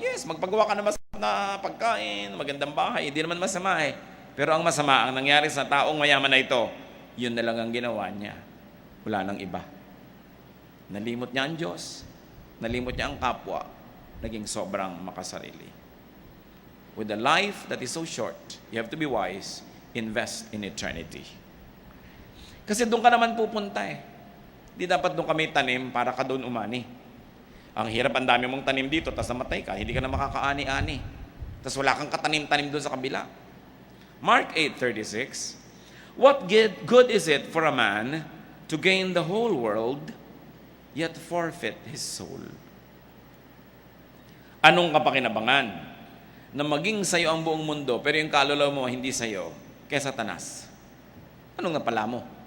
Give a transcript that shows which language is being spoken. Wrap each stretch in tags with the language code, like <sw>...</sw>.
<tl>Yes, magpagawa ka na masarap na pagkain, magandang bahay, hindi naman masama eh. Pero ang masama, ang nangyari sa taong mayaman na ito, yun na lang ang ginawa niya. Wala nang iba. Nalimot niya ang Diyos, nalimot niya ang kapwa, naging sobrang makasarili.</tl> <en>With a life that is so short, you have to be wise, invest in eternity.</en> <tl>Kasi doon ka naman pupunta eh. Di dapat doon kami tanim para ka doon umani. Ang hirap, ang dami mong tanim dito, tapos namatay ka, hindi ka na makakaani-ani. Tapos wala kang katanim-tanim doon sa kabila.</tl> <en>Mark 8:36, what good is it for a man to gain the whole world, yet forfeit his soul?</en> <tl>Anong kapakinabangan na maging sayo ang buong mundo, pero yung kaluluwa mo hindi sayo, kaya Satanas? Anong napala mo?</tl>